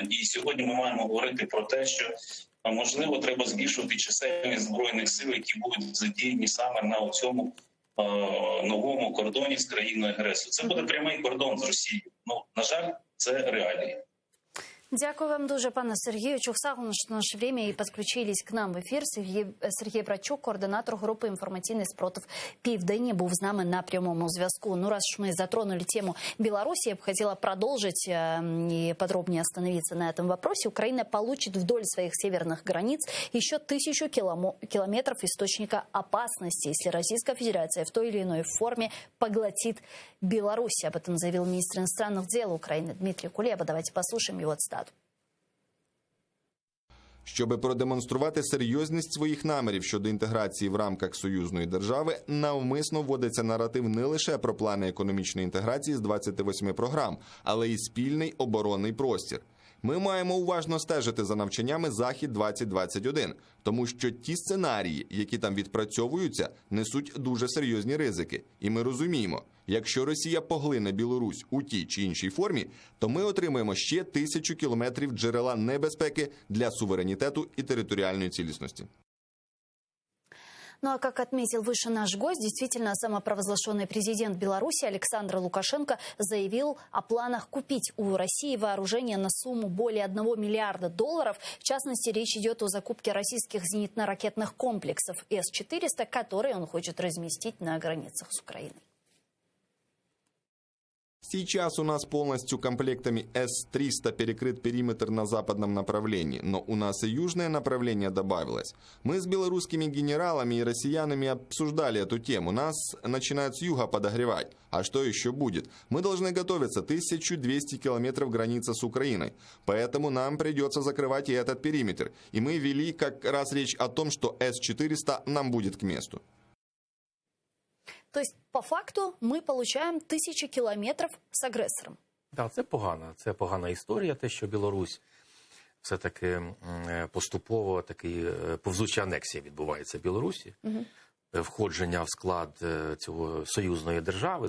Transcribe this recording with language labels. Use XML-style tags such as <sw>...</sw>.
<uk>І сьогодні ми маємо говорити про те, що, можливо, треба збільшувати чисельність Збройних сил, які будуть задіяні саме на цьому новому кордоні з країною-агресором. Це буде прямий кордон з Росією. Ну, на жаль, це реалії. Дякую вам дуже, пане Сергію. Чухсагу</uk> <ru>наше время</ru> <uk>і підключились к нам в ефір. Сергій Брачук, координатор групи «Інформаційний спротив Південні», був з нами на прямому зв'язку.</uk> <ru>Ну, раз мы затронули тему Беларуси, я бы хотела продолжить и подробнее остановиться на этом вопросе. Украина получит вдоль своих северных границ еще 1000 километров источника опасности, если Российская Федерация в той или иной форме поглотит Беларусь. Об этом заявил министр иностранных дел Украины Дмитрий Кулеба. Давайте послушаем его цитату.</ru> <uk>Щоби продемонструвати серйозність своїх намірів щодо інтеграції в рамках союзної держави, навмисно вводиться наратив не лише про плани економічної інтеграції з 28 програм, але й спільний оборонний простір. Ми маємо уважно стежити за навчаннями «Захід-2021», тому що ті сценарії, які там відпрацьовуються, несуть дуже серйозні ризики. І ми розуміємо, якщо Росія поглине Білорусь у тій чи іншій формі, то ми отримаємо ще 1000 кілометрів джерела небезпеки для суверенітету і територіальної цілісності.</uk> <ru>Ну а как отметил выше наш гость, действительно, самопровозглашенный президент Беларуси Александр Лукашенко заявил о планах купить у России вооружение на сумму более $1 миллиарда. В частности, речь идет о закупке российских зенитно-ракетных комплексов С-400, которые он хочет разместить на границах с Украиной. Сейчас у нас полностью комплектами С-300 перекрыт периметр на западном направлении, но у нас и южное направление добавилось. Мы с белорусскими генералами и россиянами обсуждали эту тему. Нас начинают с юга подогревать. А что еще будет? Мы должны готовиться 1200 километров границы с Украиной. Поэтому нам придется закрывать и этот периметр. И мы вели как раз речь о том, что С-400 нам будет к месту. То есть, по факту, мы получаем 1000 километров с агрессором.</ru> <uk>Так, це погана історія, те, що Білорусь все-таки поступово повзуча анексія відбувається в Білорусі. Входження в склад цього союзної держави.</uk>